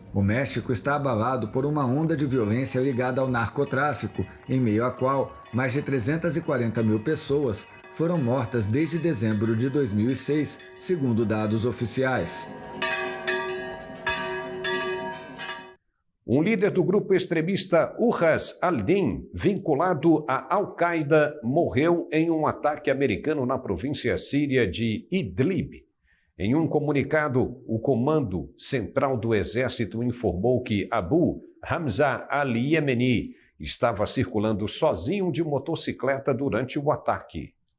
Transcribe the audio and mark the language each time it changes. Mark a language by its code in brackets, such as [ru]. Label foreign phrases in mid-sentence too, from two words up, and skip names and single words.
[pt] O México está abalado por uma onda de violência ligada ao narcotráfico, em meio à qual mais de 340 mil pessoas foram mortas desde dezembro de 2006, segundo dados oficiais. Um líder do grupo extremista Urras al-Din, vinculado à Al-Qaeda, morreu em um ataque americano na província síria de Idlib. Em um comunicado, o Comando Central do Exército informou que Abu Hamza al-Yemeni estava circulando sozinho de motocicleta durante o ataque.